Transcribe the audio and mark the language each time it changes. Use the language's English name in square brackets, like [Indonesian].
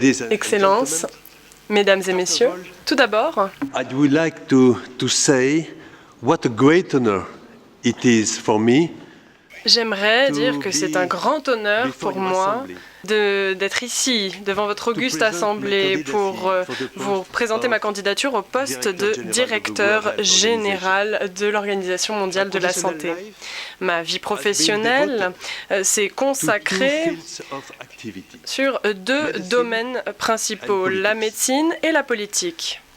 [French] Excellences, Mesdames et Messieurs, tout d'abord, [English] I would like to say what a great honor it is for me [French] j'aimerais dire que c'est un grand honneur pour moi d'être ici, devant votre auguste assemblée, pour vous présenter ma candidature au poste de directeur général de l'Organisation mondiale de la santé. Ma vie professionnelle s'est consacrée sur deux domaines principaux, la médecine et la politique.